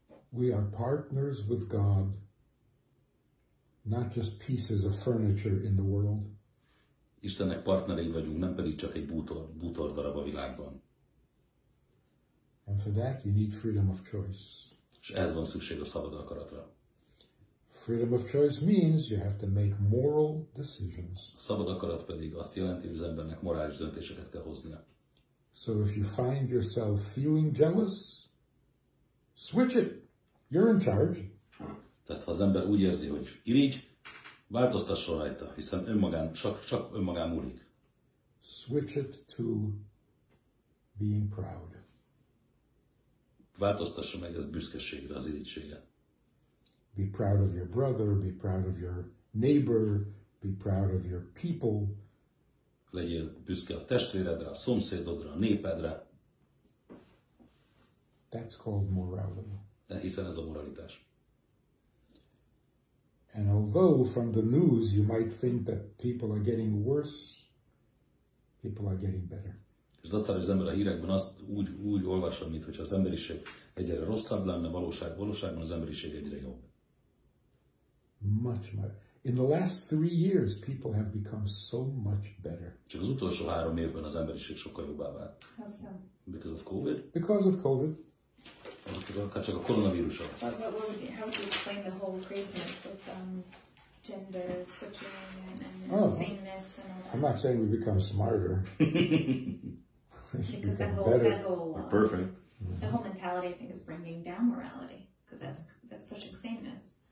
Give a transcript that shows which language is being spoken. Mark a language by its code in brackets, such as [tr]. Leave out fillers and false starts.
[en] We are partners with God, not just pieces of furniture in the world. [hu] Istennek partnerei vagyunk, nem pedig csak egy bútor darab a világban. [en] And for that you need freedom of choice. [hu] És ehhez van szükség a szabad akaratra. [en] Freedom of choice means you have to make moral decisions. [hu] A szabad akarat pedig azt jelenti, hogy az embernek morális döntéseket kell hoznia. [en] So if you find yourself feeling jealous, switch it. You're in charge. [hu] Tehát ha az ember úgy érzi, hogy irigy, változtasson rajta, hiszen csak önmagán múlik. [en] Switch it to being proud. [hu] Változtassa meg ezt büszkeségre, az irigységet. [en] Be proud of your brother, be proud of your neighbor, be proud of your people. [hu] Legyél büszke a testvéredre, a szomszédodra, a népedre. [en] That's called morality. [hu] Hiszen ez a moralitás. [en] And although from the news you might think that people are getting worse, people are getting better. [hu] És dacára, hogy az ember a hírekben azt úgy olvassa, mintha az emberiség egyre rosszabb lenne, valóságban az emberiség egyre jobb. [en] Much. In the last 3 years, people have become so much better. Csak az utolsó 3 évben az emberiség sokkal jobbá vált. How so? Because of COVID? Because of COVID. [hu] Csak a koronavírus. [en] How would you explain the whole craziness with gender switching and sameness and all that? I'm not saying we become smarter. Because that whole perfect. That whole mentality, I think, is bringing down morality, because that's pushing sameness.